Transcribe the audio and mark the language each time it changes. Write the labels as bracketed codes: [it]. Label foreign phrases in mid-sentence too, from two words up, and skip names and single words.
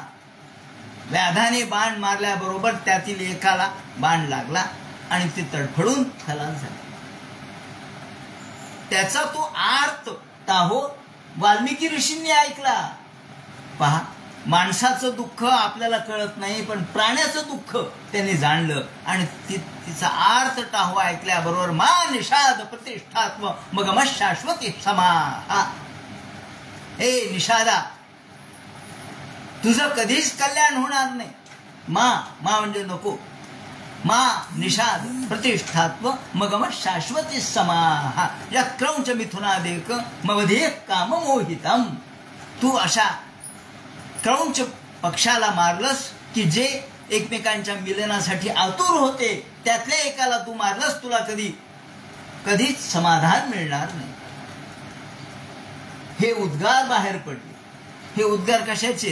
[mr] व्याधाने बाण मारल्याबरोबर त्यातील एकाला बाण लागला आणि ते तडफडून खलास झाले. त्याचा तो आर्त टाहो वाल्मिकी ऋषींनी ऐकला. पहा, माणसाचं दुःख आपल्याला कळत नाही, पण प्राण्याचं दुःख त्यांनी जाणलं आणि तिचा आर्त टाहो ऐकल्याबरोबर [sa] मा निषाद प्रतिष्ठात्म मग शाश्वती समा. [mr] हे निषादा, तुझं कधीच कल्याण होणार नाही. मा म्हणजे नको. [sa] मा निषाद प्रतिष्ठात्व मगम शाश्वती समाहा या क्रौंच मिथुनादेक मवधे काम मोहितम. [mr] तू अशा क्रौंच पक्षाला मारलंस की जे एकमेकांच्या मिलनासाठी आतुर होते, त्यातल्या एकाला तू मारलंस, तुला कधीच समाधान मिळणार नाही. हे उद्गार बाहेर पडले. हे उद्गार कशाचे?